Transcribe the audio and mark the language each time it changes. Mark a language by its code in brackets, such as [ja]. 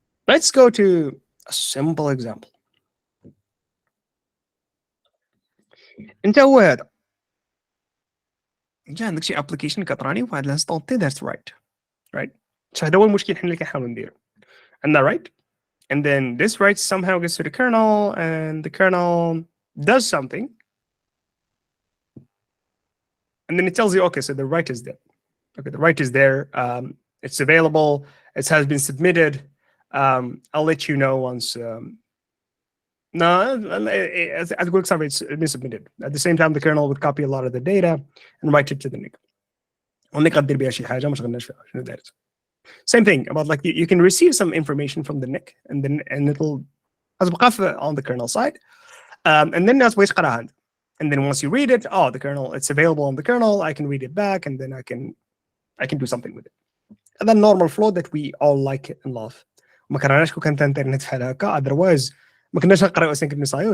[en] Let's go to a simple example. [ar] انت هو هذا جا عندك شي ابلكيشن كطراني وفي هذا الانستون تي دارت رايت هذا هو المشكل حنا اللي كنحاولوا نديرو. عندنا [en] right and then this write somehow gets to the kernel and the kernel does something and then it tells you okay so the write is there. Okay, the write is there, it's available, it has been submitted, I'll let you know once no, as quick summary, it's been submitted. At the same time, the kernel would copy a lot of the data and write it to the NIC. [ar] والنIC غدير بها شي حاجة ما شغلناش فيها شنو دارت. [en] Same thing about like you can receive some information from the NIC and it'll [ar] غتبقى [en] on the kernel side and then [ar] الناس بغيت تقراها عندك. [en] And then once you read it, oh the kernel, it's available on the kernel, I can read it back and then I can do something with it. And then normal flow that we all like it and love. [ar] ما كرهناش كون كانت الانترنت بحال هكا [en] otherwise [ar] ما كناش نقراو asynchronous IO.